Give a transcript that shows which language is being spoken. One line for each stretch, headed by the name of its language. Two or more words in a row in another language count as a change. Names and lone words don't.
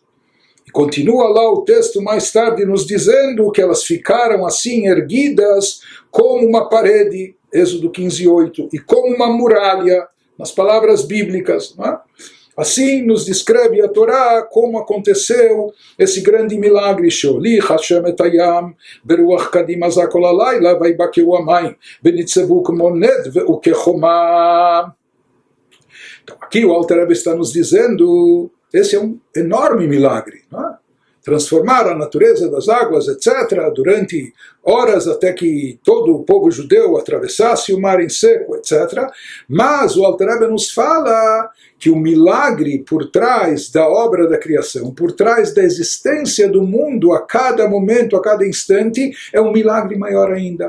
Portuguese: E continua lá o texto mais tarde nos dizendo que elas ficaram assim erguidas como uma parede, Êxodo 15:8, e como uma muralha, nas palavras bíblicas, não é? Assim nos descreve a Torá como aconteceu esse grande milagre.
Hebrew: ויולך השם את הים ברוח קדים חזק כל הלילה ויבקעו המים ונצבו כמו נד וכחומה.
Portuguese: Então aqui o Alter Rebbe está nos dizendo, esse é um enorme milagre, não é? Transformar a natureza das águas, etc., durante horas até que todo o povo judeu atravessasse o mar em seco, etc. Mas o Alter Rebbe nos fala que o milagre por trás da obra da criação, por trás da existência do mundo a cada momento, a cada instante, é um milagre maior ainda.